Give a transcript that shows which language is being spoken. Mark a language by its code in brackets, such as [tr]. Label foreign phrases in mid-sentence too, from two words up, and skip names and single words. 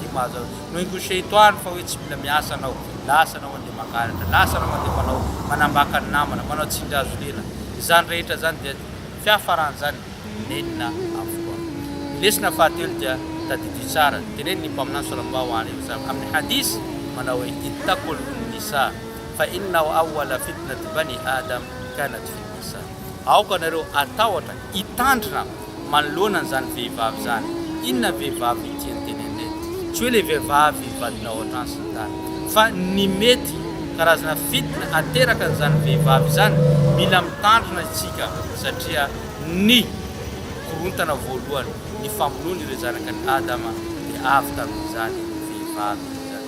[mg] Nohainy koa ny shaitan fa hoe tsy mila miasa anao lasa anao makaratra, lasa nama dia manambaka ny namana, manao tsindrazo-lena. Izany rehetra zany dia fiafarany zany nenina avokoa. Lesona fahatelo dia tadidio tsara, teneny ny mpaminany [ar] صلى الله عليه وسلم [mg] amin'ny hadis manao hoe [ar] اتقوا النساء فإنه أول فتنة بني آدم كانت في النساء. [mg] Aoka nareo atahotra hitandrina manoloana an'izany vehivavy zany. Inona vehivavy tiany teneneny? Tsy hoe le vehivavy vadinao an-trano sy ny tany, fa ny mety karazana fitna ateraka an'izany vehivavy zany mila mitandrina isika, satria ny korontana voalohany ny famonoana ireo zanakan'ny Adama dia avy tamin'izany vehivavy zany.